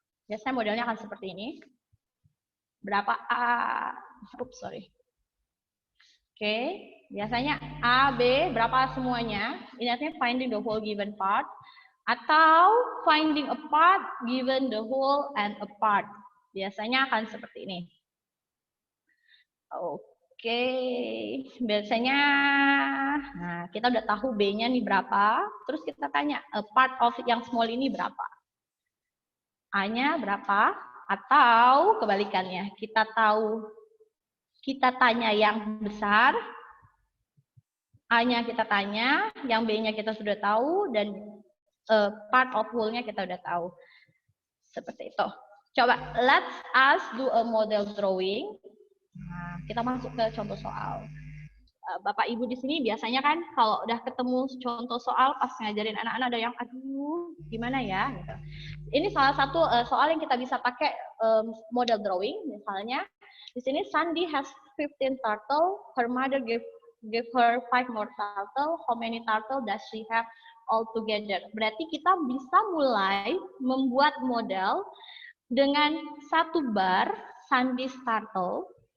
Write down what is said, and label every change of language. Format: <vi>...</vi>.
<id>Biasanya modelnya akan seperti ini. Berapa A?</id> <en>Oops, sorry.</en> <id>Oke, biasanya A, B, berapa semuanya? Ini artinya</id> <en>finding the whole given part. Atau finding a part given the whole and a part.</en> <id>Biasanya akan seperti ini. Oke, biasanya nah, kita udah tahu B-nya nih berapa. Terus kita tanya a part of yang small ini berapa. A-nya berapa? Atau kebalikannya, kita tanya yang besar, A-nya kita tanya, yang B-nya kita sudah tahu, dan part of whole-nya kita sudah tahu. Seperti itu. Coba,</id> <en>let's us do a model drawing.</en> <id>Nah, kita masuk ke contoh soal. Bapak Ibu di sini biasanya kan kalau udah ketemu contoh soal pas ngajarin anak-anak ada yang aduh gimana ya gitu. Ini salah satu soal yang kita bisa pakai model drawing. Misalnya di sini</id> <en>Sandy has 15 turtle, her mother give her 5 more turtle. How many turtle does she have all together?</en> <id>Berarti kita bisa mulai membuat model dengan 1 bar Sandy's turtle.</id>